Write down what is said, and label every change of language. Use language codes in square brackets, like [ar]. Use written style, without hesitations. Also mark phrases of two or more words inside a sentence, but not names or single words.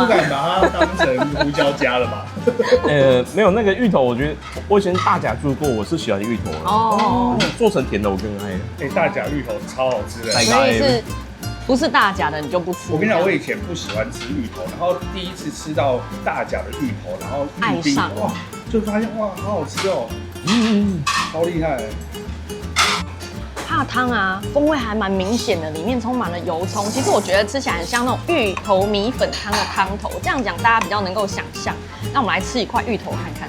[zh] 你不敢把它當成胡椒加了吧？沒有那個芋頭，我覺得我以前大甲住過，我是喜歡芋頭的。哦，做成甜的我更愛。大甲芋頭超好吃的，所以是不是大甲的你就不吃？我跟你講，我以前不喜歡吃芋頭，然後第一次吃到大甲的芋頭，然后愛上哇，就發現哇，好好吃哦，超厲害。它的湯啊，風味還蠻明顯的，裡面充滿了油蔥。其實我覺得吃起來很像那種芋頭米粉湯的湯頭，這樣講大家比較能夠想象。那我們來吃一塊芋頭看看。